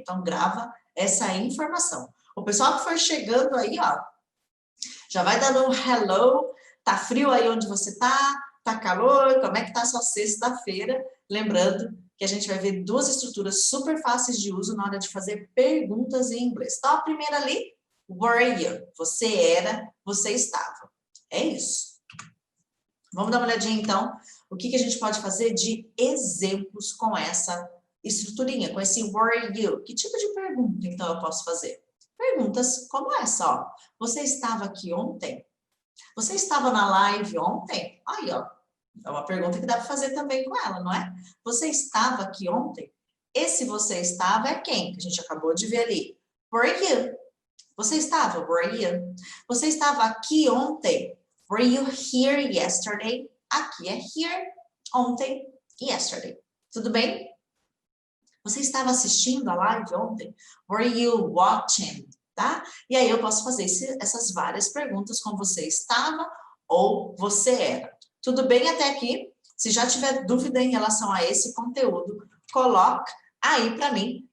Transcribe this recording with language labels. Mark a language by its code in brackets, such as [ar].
[pt] Então, grava essa informação. O pessoal que for chegando aí, ó, já vai dando um hello. Tá frio aí onde você tá? Tá calor? Como é que tá a sua sexta-feira? Lembrando que a gente vai ver duas estruturas super fáceis de uso na hora de fazer perguntas em inglês. Então, a primeira ali, were you? Você era, você estava. É isso. Vamos dar uma olhadinha, então, o que a gente pode fazer de exemplos com essa estruturinha, com esse were you. Que tipo de pergunta, então, eu posso fazer? Perguntas como essa, ó. Você estava aqui ontem? Você estava na live ontem? Aí, ó. É uma pergunta que dá para fazer também com ela, não é? Você estava aqui ontem? Esse você estava é quem? Que a gente acabou de ver ali. [en] Were you? [pt] Você estava? Were you? Você estava aqui ontem? [en] Were you here yesterday? [pt] Aqui é here. Ontem, yesterday. Tudo bem? Você estava assistindo a live ontem? [en] Were you watching? [pt] Tá? E aí eu posso fazer essas várias perguntas com você estava ou você era. Tudo bem até aqui? Se já tiver dúvida em relação a esse conteúdo, coloca aí para mim.